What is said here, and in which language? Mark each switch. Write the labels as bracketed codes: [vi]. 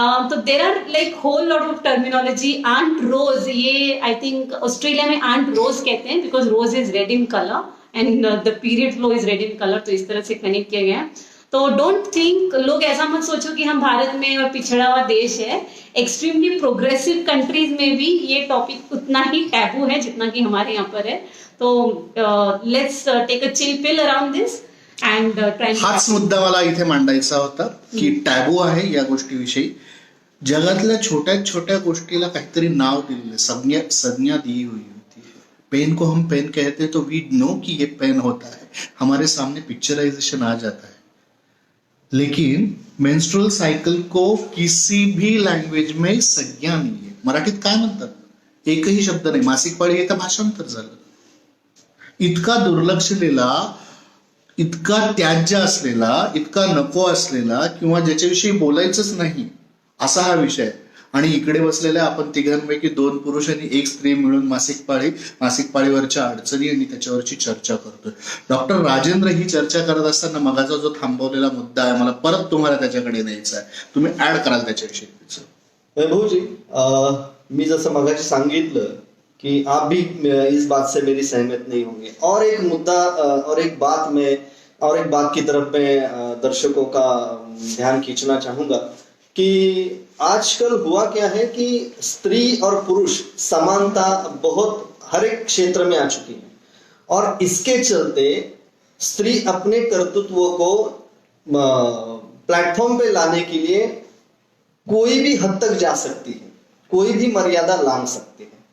[en] तो there are like whole lot of terminology. [hi] Aunt रोज, ये I think Australia में aunt रोज कहते हैं, [en] Because rose is red in colour and the period flow is red in colour. [hi] तो इस तरह से कनेक्ट किया गया. [en] तो don't think, [hi] लोग ऐसा मत सोचो कि हम भारत में और पिछड़ा हुआ देश है. एक्सट्रीमली प्रोग्रेसिव कंट्रीज में भी ये टॉपिक उतना ही टैबू है जितना कि हमारे यहाँ पर है. [en] तो let's take a chill pill around this and try. [mr] हाच मुद्दा मला इथे मांडायचा होता की टॅबू आहे या गोष्टीविषयी. जगातल्या छोट्या छोट्या गोष्टीला काहीतरी नाव दिलेलं, संज्ञा [hi] दी हुई होती है. पेन को हम पेन कहते हैं तो [en] we know [hi] कि ये पेन होता है, हमारे सामने पिक्चराइजेशन आ जाता है. लेकिन मेंस्ट्रुअल साइकिल को किसी भी लँग्वेज में संज्ञा [mr] नाही आहे. मराठीत काय म्हणतात? एकही शब्द नाही. मासिक पाळी हे तर भाषांतर झालं. इतका दुर्लक्षलेला इतका त्याज्य असलेला, इतका नको असलेला किंवा ज्याच्याविषयी बोलायचंच नाही असा हा विषय आहे. आणि इकडे बसलेल्या आपण तिघांपैकी 2 पुरुष आणि 1 स्त्री मिळून मासिक पाळीवरच्या अडचणी आणि त्याच्यावरची चर्चा करतोय. डॉक्टर राजेंद्र, ही चर्चा करत असताना मगाचा जो थांबवलेला मुद्दा आहे, मला परत तुम्हाला त्याच्याकडे न्यायचा आहे. तुम्ही ऍड कराल त्याच्याविषयी? [hi] वैभव जी, [mr] मी जसं मगाशी सांगितलं [hi] कि आप भी इस बात से मेरी सहमत नहीं होंगे. और एक मुद्दा और एक बात की तरफ मैं दर्शकों का ध्यान खींचना चाहूंगा कि आजकल हुआ क्या है कि स्त्री और पुरुष समानता बहुत हर एक क्षेत्र में आ चुकी है, और इसके चलते स्त्री अपने कर्तृत्व को प्लेटफॉर्म पे लाने के लिए कोई भी हद तक जा सकती है, कोई भी मर्यादा लांघ सकती है.